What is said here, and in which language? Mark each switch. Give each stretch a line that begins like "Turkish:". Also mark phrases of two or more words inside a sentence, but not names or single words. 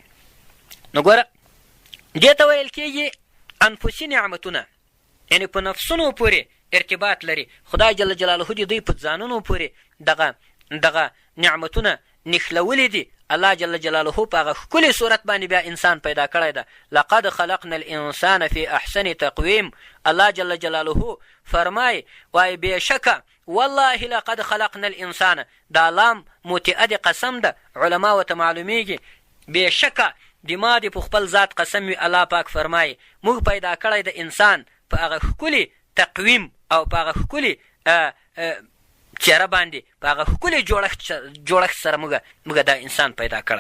Pashto: نو ګوره دې ته ویل کېږي انفسي نعمتونه، یعنې په نفسونو پورې ارتباط لري. خدای
Arabic: جل جلاله
Pashto: د دوی په ځانونو پورې دغه نعمتونه نښلولي دي. الله
Arabic: جل جلاله
Pashto: په هغه ښکلې صورت باندې بیا انسان پیدا کړی ده.
Arabic: لقد خلقنا الانسان فی احسن تقویم.
Pashto: الله
Arabic: جل جلاله
Pashto: فرمای وای بېشکه والله
Arabic: لقد خلقنا الانسان،
Pashto: دا لام متعه د قسم ده، علما ورته معلومیږي. بېشکه د ما د په خپل ذات قسم وي. الله پاک فرمای موږ پیدا کړی د انسان په هغه ښکلي تقویم او په هغه ښکلي چهره باندې، په هغه ښکلي جوړښت سره موږ دا انسان پیدا کړی.